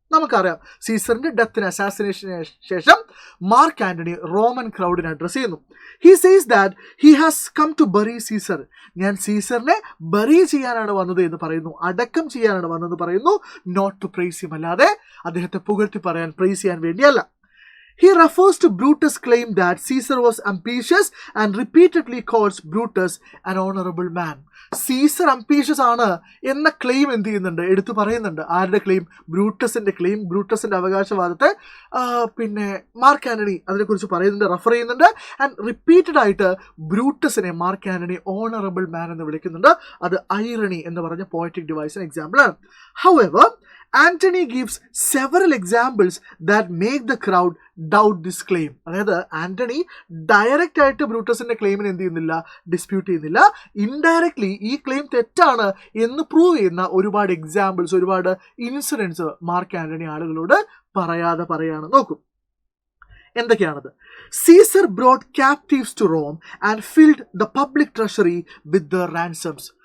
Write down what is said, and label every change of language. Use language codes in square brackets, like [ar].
[ml] നമുക്കറിയാം, സീസറിന്റെ ഡെത്തിന്, അസാസിനേഷന് ശേഷം mark Antony Roman ക്രൗഡിനെ address ചെയ്യുന്നു. [en] He says that he has come to bury Caesar. [ml] ഞാൻ സീസറിനെ ബറി ചെയ്യാനാണ് വന്നത് എന്ന് പറയുന്നു, അടക്കം ചെയ്യാനാണ് വന്നതെന്ന് പറയുന്നു. [en] not to praise him, [ml] അല്ലാതെ അദ്ദേഹത്തെ പുകഴ്ത്തി പറയാൻ, പ്രൈസ് ചെയ്യാൻ വേണ്ടിയല്ല. [en] He refers to Brutus' claim that Caesar was ambitious and repeatedly calls Brutus an honorable man. [ml] Caesar ambitious ആണ് എന്ന ക്ലെയിം എന്ത് ചെയ്യുന്നുണ്ട്? എടുത്തു പറയുന്നുണ്ട്. ആരുടെ ക്ലെയിം? ബ്രൂട്ടസിന്റെ ക്ലെയിം, ബ്രൂട്ടസിന്റെ അവകാശവാദത്തെ പിന്നെ മാർക്ക് ആന്റണി അതിനെക്കുറിച്ച് പറയുന്നുണ്ട്, റെഫർ ചെയ്യുന്നുണ്ട്. ആൻഡ് റിപ്പീറ്റഡ് ആയിട്ട് ബ്രൂട്ടസിനെ മാർക്ക് ആന്റണി ഓണറബിൾ മാൻ എന്ന് വിളിക്കുന്നുണ്ട്. അത് ഐറണി എന്ന് പറഞ്ഞ പോയറ്റിക് ഡിവൈസിന് എക്സാമ്പിൾ ആണ്. [en] However, Antony gives several examples that make the crowd doubt this claim. [ml] അതായത് ആന്റണി ഡയറക്റ്റ് ആയിട്ട് ബ്രൂട്ടസിന്റെ ക്ലെയിമിന് എന്ത് ചെയ്യുന്നില്ല? ഡിസ്പ്യൂട്ട് ചെയ്യുന്നില്ല. ഇൻഡയറക്ട്ലി ഈ ക്ലെയിം തെറ്റാണ് എന്ന് പ്രൂവ് ചെയ്യുന്ന ഒരുപാട് എക്സാമ്പിൾസ്, ഒരുപാട് ഇൻസിഡൻസ് മാർക്ക് ആന്റണി ആളുകളോട് പറയാതെ പറയാണ്. നോക്കൂ, എന്തൊക്കെയാണത്? [en] Caesar brought captives to Rome and filled the public treasury with the ransoms.